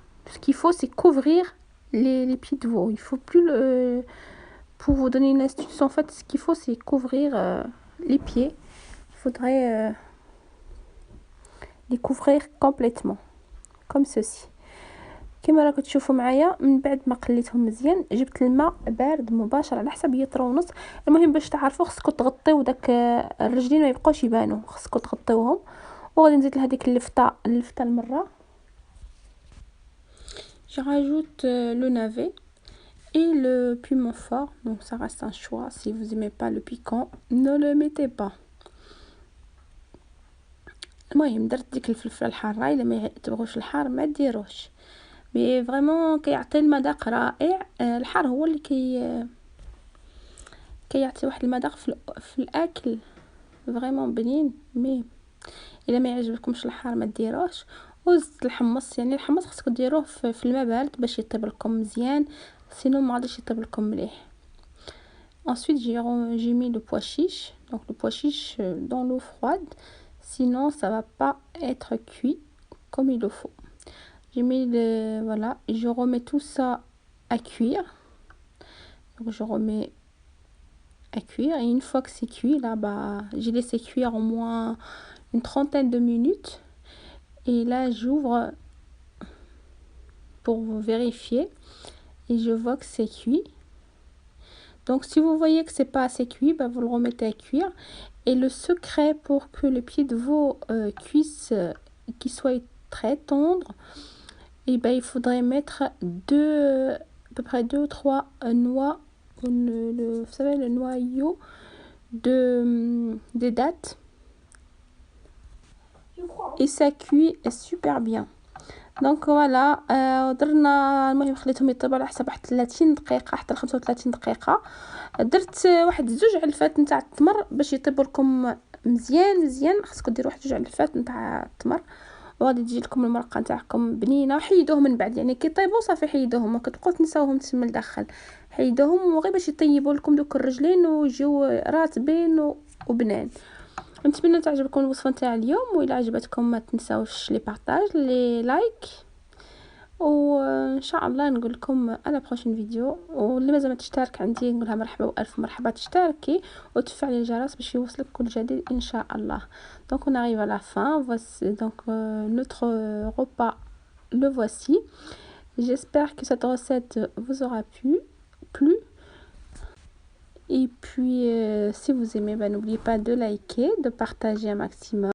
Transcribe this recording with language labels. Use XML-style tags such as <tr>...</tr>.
<fr>Ce qu'il faut c'est couvrir les pieds de veau. Il faut plus pour vous donner une astuce, en fait ce qu'il faut c'est couvrir les pieds. Il faudrait les couvrir complètement comme ceci.</fr> <ar>كما راكم تشوفوا معايا من بعد ما قليتهم مزيان جبت الماء بارد مباشر على حسب لتر ونص. المهم باش تعرفوا خصكم تغطيو داك الرجلين ما يبقاوش يبانوا، خصكم تغطيوهم. وغادي نزيد لهذيك اللفته المره.</ar> <fr>Je rajoute le navet et le piment fort, donc ça reste un choix. Si vous aimez pas le piquant, ne le mettez pas.</fr> <ar>المهم درت ديك الفلفله الحاره، الا ما تبغوش الحار ما ديروش،</ar> <fr>مي فريمون</fr> <ar>كيعطي المذاق رائع. الحار هو اللي كيعطي واحد المذاق في الاكل</ar> <fr>فريمون</fr> <ar>بنين. مي الا ما يعجبكمش الحار ما ديروش. وزدت الحمص، يعني الحمص خصكم ديروه في الماء بارد باش يطيب لكم مزيان، سينو ما غاديش يطيب لكم مليح.</ar> <fr>Ensuite j'ai mis le pois chiche, donc le pois chiche dans l'eau froide, sinon ça va pas être cuit comme il le faut. J'ai mis voilà, je remets tout ça à cuire. Donc je remets à cuire et une fois que c'est cuit là, j'ai laissé cuire au moins une trentaine de minutes et là j'ouvre pour vérifier et je vois que c'est cuit. Donc si vous voyez que c'est pas assez cuit, vous le remettez à cuire. Et le secret pour que le pied de veau cuisse, qu'il soit très tendre, et il faudrait mettre à peu près 2 ou 3 noix, vous savez le noyau des dattes, et ça cuit super bien.</fr> <ar>دونك فوالا درنا. المهم خليتهم يطيبوا على حسب واحد 30 دقيقه حتى ل 35 دقيقه. درت واحد 2 علفات نتاع التمر باش يطيبوا لكم مزيان. خصكم ديروا واحد 2 علفات نتاع التمر وغادي تجي لكم المرقه نتاعكم بنينه. حيدوهم من بعد، يعني كي طيبوا صافي حيدوهم، ما كتبقاوش تنساوهم تما لداخل، حيدوهم وغير باش يطيبوا لكم دوك الرجلين ويجيو راتبين وبنان. نتمنى تعجبكم الوصفه نتاع اليوم، واذا عجبتكم ما تنساوش</ar> <fr>لي بارطاج لي لايك،</fr> <ar>وان شاء الله نقول لكم على</ar> <fr>بروشين فيديو.</fr> <ar>واللي مازال ما تشترك عندي نقولها مرحبا والف مرحبا، تشتركي وتفعلي الجرس باش يوصلك كل جديد ان شاء الله.</ar> <fr>Donc on arrive à la fin. Voici donc notre repas, le voici. J'espère que cette recette vous aura plu. Et puis si vous aimez, n'oubliez pas de liker, de partager un maximum.</fr>